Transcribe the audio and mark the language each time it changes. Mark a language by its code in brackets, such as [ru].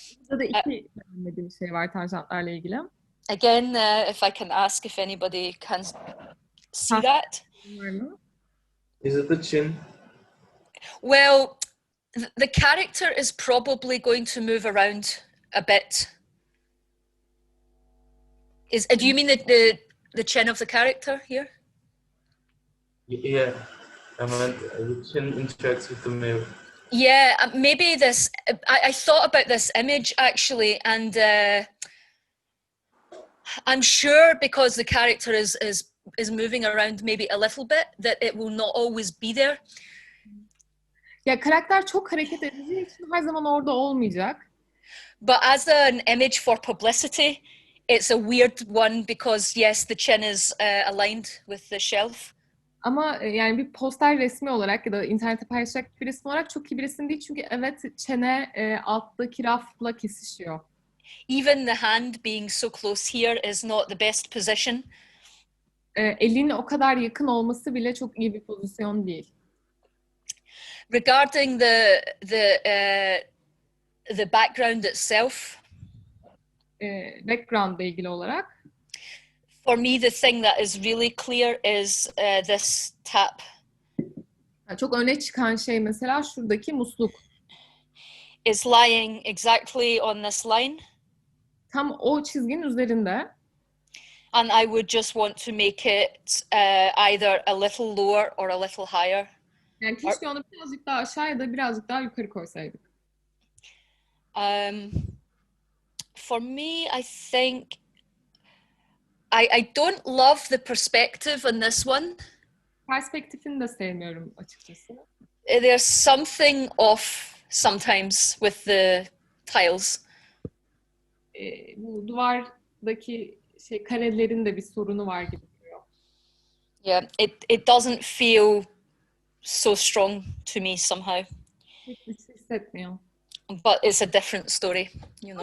[tr] Burada da iki beğenmediğim şey var tanjantlarla ilgili. [en] Again, if I can ask if anybody can see that. Is it the chin? Well, the character is probably going to move around a bit. Do you mean the chin of the character here? Yeah, I meant the chin interacts with the mirror. Yeah, maybe this. I thought about this image actually, and I'm sure because the character is moving around maybe a little bit, that it will not always be there. [tr] Ya karakter çok hareket edeceği için her zaman orada olmayacak. [en] But as an image for publicity, it's a weird one because yes, the chin is aligned with the shelf. [tr] Ama yani bir poster resmi olarak ya da internete paylaşacak bir resim olarak çok iyi bir resim değil. Çünkü evet çene alttaki rafla kesişiyor. [en] Even the hand being so close here is not the best position. [tr] Elin o kadar yakın olması bile çok iyi bir pozisyon değil. [en] Regarding the background itself, [tr] background'la ilgili olarak, [en] for me the thing that is really clear is this tap. [tr] Çok öne çıkan şey mesela şuradaki musluk. [en] Is lying exactly on this line. [tr] Tam o çizginin üzerinde. [en] And I would just want to make it either a little lower or a little higher. [tr] Yani keşke onu birazcık daha aşağı ya da birazcık daha yukarı koysaydık. [en] For me, I think I don't love the perspective on this one. [tr] Perspektifini de sevmiyorum açıkçası. [en] There's something off sometimes with the tiles. [tr] Bu duvardaki karelerin de bir sorunu var gibi duruyor. [en] Yeah, it doesn't feel so strong to me somehow. [tr] Hiç hissetmiyor. [en] But it's a different story, you know.